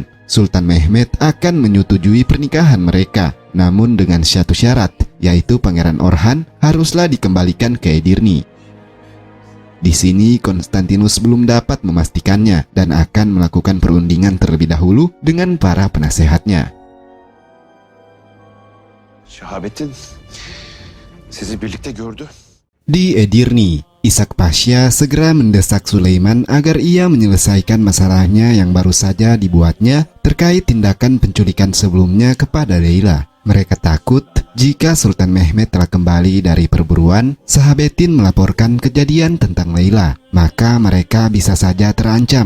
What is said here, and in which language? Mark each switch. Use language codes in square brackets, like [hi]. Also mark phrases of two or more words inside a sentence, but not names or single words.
[id] Sultan Mehmed akan menyetujui pernikahan mereka, namun dengan satu syarat, yaitu Pangeran Orhan haruslah dikembalikan ke Edirne. Di sini Konstantinus belum dapat memastikannya dan akan melakukan perundingan terlebih dahulu dengan para penasehatnya. [tr] Şahabettin sizi birlikte gördü. [id] Di Edirne, Ishak Pasha segera mendesak Sulaiman agar ia menyelesaikan masalahnya yang baru saja dibuatnya terkait tindakan penculikan sebelumnya kepada Leyla. Mereka takut jika Sultan Mehmed telah kembali dari perburuan, Sahabettin melaporkan kejadian tentang Leyla, maka mereka bisa saja terancam.